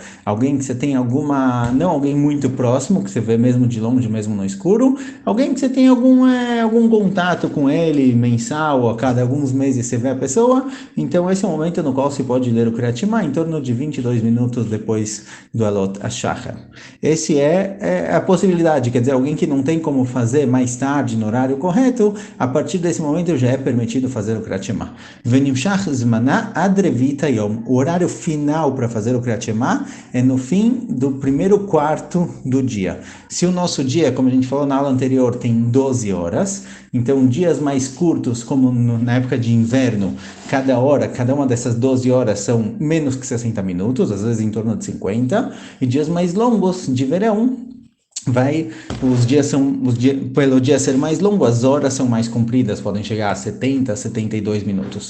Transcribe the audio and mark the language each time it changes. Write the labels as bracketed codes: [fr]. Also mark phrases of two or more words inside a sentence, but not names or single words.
[pt] Alguém que você tem não alguém muito próximo, que você vê mesmo de longe, mesmo no escuro, alguém que você tem algum contato com ele, mensal, ou a cada alguns meses você vê a pessoa. Então esse é o momento no qual se pode ler o Kriyat Shema em torno de 22 minutos depois do [he] עלות השחר. [pt] Esse é a possibilidade, quer dizer, alguém que não tem como fazer mais tarde, no horário correto, a partir desse momento já é permitido fazer o Kriyat Shema. [he] ונמשך זמנה עד רביעית היום. [pt] O horário final para fazer o Kriyat Shema é no fim do primeiro quarto do dia. Se o nosso dia, como a gente falou na aula anterior, tem 12 horas, então dias mais curtos, como na época de inverno, cada uma dessas 12 horas são menos que 60 minutos, às vezes em torno de 50, e dias mais longos de verão, pelo dia ser mais longo, as horas são mais compridas, podem chegar a 70, 72 minutos.